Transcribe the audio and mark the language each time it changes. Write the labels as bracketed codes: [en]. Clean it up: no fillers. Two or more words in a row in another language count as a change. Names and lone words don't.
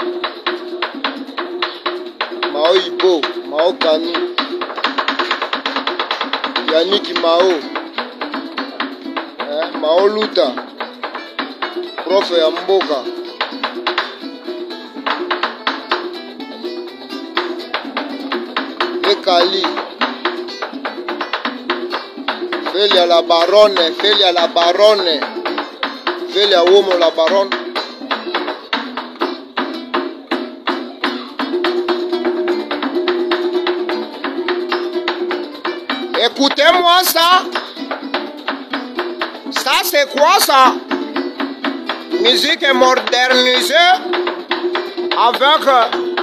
[fr] Mao Ipo, Mao Kanu, Yannick Mao, Mao Luta, Prof Yamboka, Ekali, Felia la Baronne, Felia la Baronne, Felia Womo la Baronne. Écoutez-moi ça. Ça c'est quoi ça? Musique modernisée avec